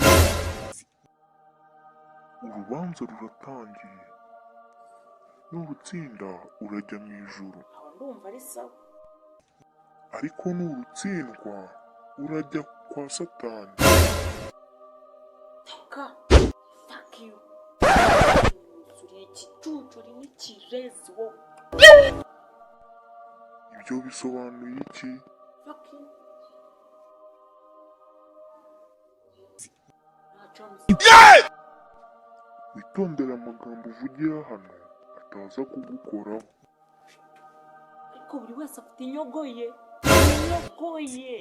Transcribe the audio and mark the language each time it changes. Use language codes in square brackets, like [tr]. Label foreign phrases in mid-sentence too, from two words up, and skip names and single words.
[rw] Urubanza ruratangiye. Nurutsinda urajya mu ijuru. Aho ndumva ari sawa. Ariko nurutsindwa urajya kwa Satani. Toka. [en] Fuck you. [rw] Uri igicucu uri n'ikirezi wowe. Ibyo bisobanuye iki? [en] Fuck you. [rw] Witondere amagambo uvugira hano ataza kugukoraho. Ariko buri wese afite inyogo ye. Inyogo ye.